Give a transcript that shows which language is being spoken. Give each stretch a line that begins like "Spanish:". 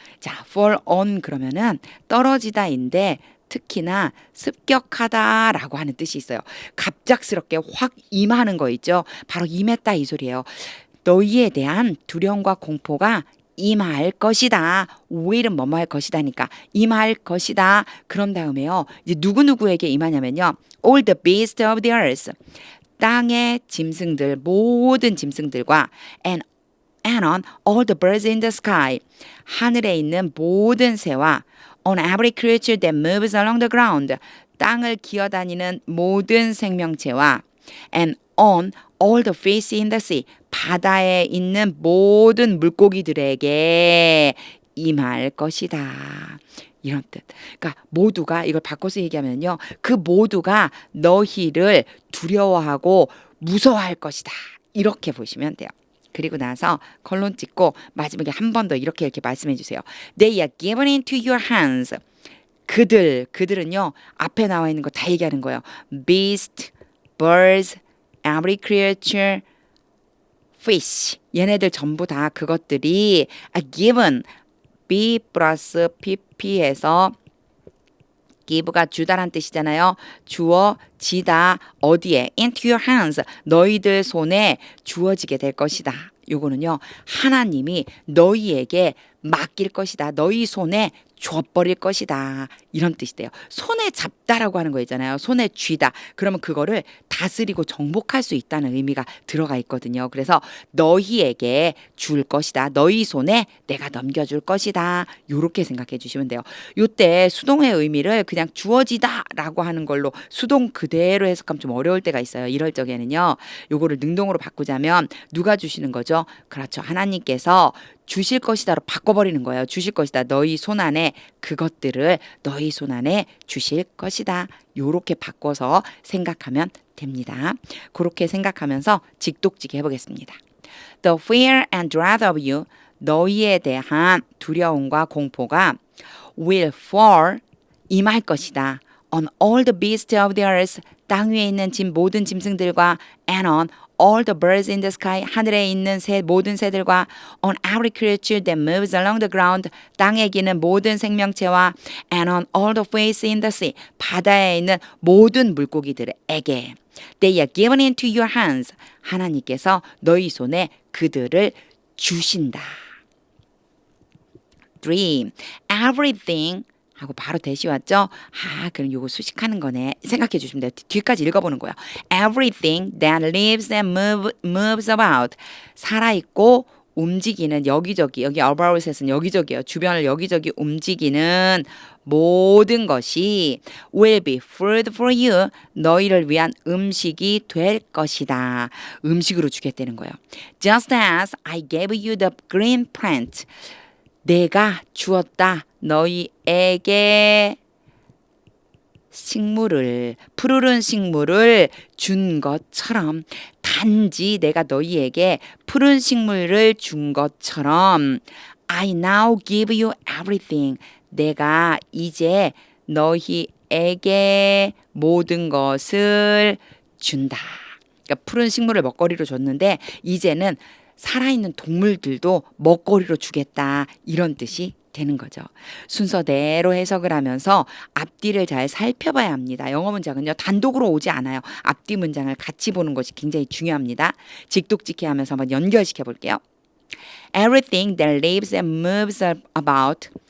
Korean: 자, fall on 그러면은 떨어지다인데 특히나 습격하다라고 하는 뜻이 있어요. 갑작스럽게 확 임하는 거 있죠. 바로 임했다 이 소리예요. 너희에 대한 두려움과 공포가 임할 것이다. will은 뭐뭐 할 것이다니까 임할 것이다. 그런 다음에요. 이제 누구누구에게 임하냐면요.
English: all the beasts of the earth.
Korean: 땅의 짐승들, 모든 짐승들과
English: and on all the birds in the sky.
Korean: 하늘에 있는 모든 새와
English: on every creature that moves along the ground.
Korean: 땅을 기어다니는 모든 생명체와
English: and on all the fish in the sea.
Korean: 바다에 있는 모든 물고기들에게 임할 것이다. 이런 뜻. 그러니까 모두가 이걸 바꿔서 얘기하면요. 그 모두가 너희를 두려워하고 무서워할 것이다. 이렇게 보시면 돼요. 그리고 나서 컬론 찍고 마지막에 한 번 더 이렇게 말씀해 주세요.
English: They are given into your hands.
Korean: 그들은요. 앞에 나와 있는 거 다 얘기하는 거예요.
English: Beast, birds, every creature, fish.
Korean: 얘네들 전부 다 그것들이
English: are given.
Korean: B 플러스 PP에서 give가 주다란 뜻이잖아요. 주어지다. 어디에?
English: into your hands.
Korean: 너희들 손에 주어지게 될 것이다. 요거는요. 하나님이 너희에게 맡길 것이다. 너희 손에 줘버릴 것이다. 이런 뜻이 돼요. 손에 잡다라고 하는 거 있잖아요. 손에 쥐다. 그러면 그거를 다스리고 정복할 수 있다는 의미가 들어가 있거든요. 그래서 너희에게 줄 것이다. 너희 손에 내가 넘겨줄 것이다. 요렇게 생각해 주시면 돼요. 요때 수동의 의미를 그냥 주어지다라고 하는 걸로 수동 그대로 해석하면 좀 어려울 때가 있어요. 이럴 적에는요. 요거를 능동으로 바꾸자면 누가 주시는 거죠? 그렇죠. 하나님께서 주실 것이다로 바꿔버리는 거예요. 주실 것이다. 너희 손 안에 그것들을 너희 손 안에 주실 것이다. 요렇게 바꿔서 생각하면 됩니다. 그렇게 생각하면서 직독직해 해보겠습니다.
English: The fear and dread of you,
Korean: 너희에 대한 두려움과 공포가
English: will fall,
Korean: 임할 것이다.
English: On all the beasts of the earth,
Korean: 땅 위에 있는 모든 짐승들과
English: and on all the birds in the sky,
Korean: 하늘에 있는 모든 새들과
English: on every creature that moves along the ground,
Korean: 땅에 기는 모든 생명체와
English: and on all the fish in the sea,
Korean: 바다에 있는 모든 물고기들에게
English: They are given into your hands.
Korean: 하나님께서 너희 손에 그들을 주신다. 3. Everything 하고 바로 대시 왔죠? 그럼 요거 수식하는 거네. 생각해 주시면 돼요. 뒤까지 읽어보는 거예요.
English: Everything that lives and moves about.
Korean: 살아있고 움직이는 여기저기, 여기 about에서는 여기저기요. 주변을 여기저기 움직이는 모든 것이
English: will be food for you.
Korean: 너희를 위한 음식이 될 것이다. 음식으로 주겠다는 거예요.
English: Just as I gave you the green plant.
Korean: 내가 주었다. 너희에게 식물을, 푸르른 식물을 준 것처럼 단지 내가 너희에게 푸른 식물을 준 것처럼
English: I now give you everything.
Korean: 내가 이제 너희에게 모든 것을 준다. 그러니까 푸른 식물을 먹거리로 줬는데 이제는 살아있는 동물들도 먹거리로 주겠다. 이런 뜻이 되는 거죠. 순서대로 해석을 하면서 앞뒤를 잘 살펴봐야 합니다. 영어 문장은요. 단독으로 오지 않아요. 앞뒤 문장을 같이 보는 것이 굉장히 중요합니다. 직독직해 하면서 한번 연결시켜 볼게요.
English: Everything that lives and moves about.